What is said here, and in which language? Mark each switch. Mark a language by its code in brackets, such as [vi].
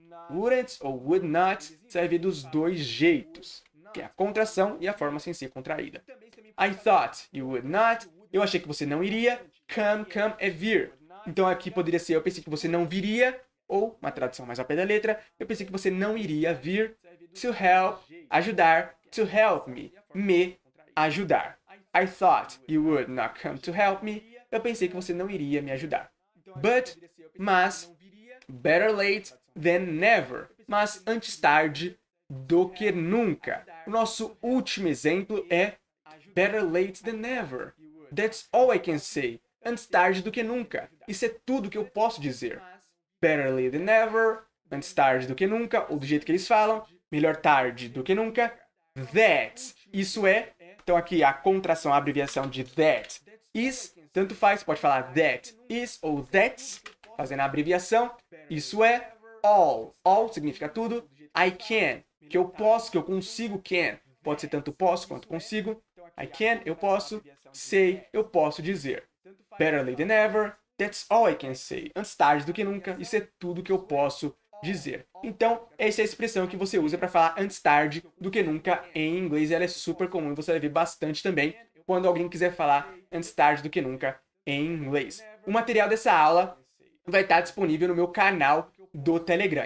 [pt] Wouldn't ou would not, você vai ver dos dois jeitos, que é a contração e a forma sem ser contraída. [en] I thought you would not. [pt] Eu achei que você não iria. Come é vir. Então aqui poderia ser eu pensei que você não viria, ou uma tradução mais ao pé da letra, eu pensei que você não iria vir. [en] To help, ajudar. To help me ajudar. I thought you would not come to help me. [pt] Eu pensei que você não iria me ajudar. [en] Mas, better late than never. [pt] Mas antes tarde do que nunca. O nosso último exemplo é [en] better late than never. That's all I can say. [pt] Antes tarde do que nunca. Isso é tudo que eu posso dizer. [en] Better late than never. [pt] Antes tarde do que nunca. Ou do jeito que eles falam. Melhor tarde do que nunca. That. Isso é. Então aqui a contração, a abreviação de that. Is. Tanto faz. Pode falar that is ou that's. Fazendo a abreviação. Isso é. All. All significa tudo. I can. Que eu posso, que eu consigo, can. Pode ser tanto posso quanto consigo. [en] I can, [pt] eu posso. Say, eu posso dizer. [en] Better late than never, that's all I can say. [pt] Antes tarde do que nunca, isso é tudo que eu posso dizer. Então, essa é a expressão que você usa para falar antes tarde do que nunca em inglês. Ela é super comum, você vai ver bastante também quando alguém quiser falar antes tarde do que nunca em inglês. O material dessa aula vai estar disponível no meu canal do Telegram.